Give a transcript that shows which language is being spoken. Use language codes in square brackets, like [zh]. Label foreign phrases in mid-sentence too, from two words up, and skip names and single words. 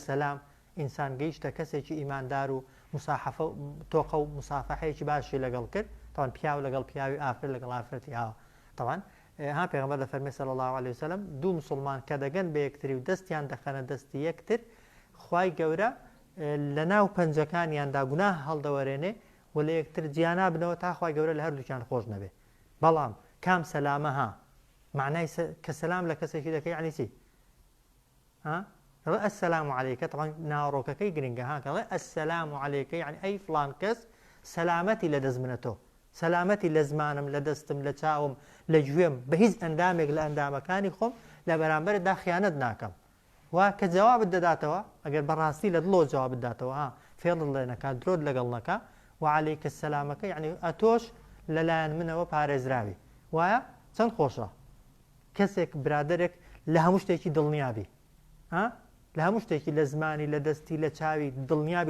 [ckb] سەلام ئینسان گەیشتە کەسێکی ئیماندار و مساحەفە تۆقە و مسافەحەیەکی باشی لەگەڵ کرد طبعا پیاو لەگەڵ پیاوی ئافر لەگەڵ ئافرەتی ئاوە طبعا پێغەمبەر دەفەرمێ [ar] صلی الله عليه وسلم [ckb] دوو مسلمان کە دەگەن بە یەکتری و دەستیان دەخەنە دەستی یەکتر خوای گەورە لە ناو پەنجەکانیاندا گوناه هەڵدەوەرێنێ و لە یەکتر جیانا بنەوە تا خوای گەورە لە هەردووکیان خۆش نەبێ بەڵام کام سەلامە معنای کە سەلام لە کەسێکی دەکەی یعنی چی [ar] السلام عليك [ckb] طبعا ناڕۆکەکەی گرنگە کەڵێ [ar] السلام عليك [ckb] يعني ئەی فڵان کەس سەلامەتی لە دەستمنەتۆ سەلامەتی لە زمانم لە دەستم لە چاوم لە گوێم بە هیچ ئەندامێک لە ئەندامەکانی خۆم لە بەرامبەردا خیانەت ناکەم وا کە جوابت دەداتەوە ئەگەر بەڕاستی لە دڵۆ جوابت داتەوە فێڵ لێ نەکات درۆت لەگەڵ نەکا وعليك السلامەکە یعنی ئەتۆش لەلایەن منەوە پارێزراوی وایە چەند خۆشە کەسێک برادێک لە هەموو شتێکی دڵنیابی لە هەموو شتێکی لە زمانی لە دەستی لە چاوی دڵنیابی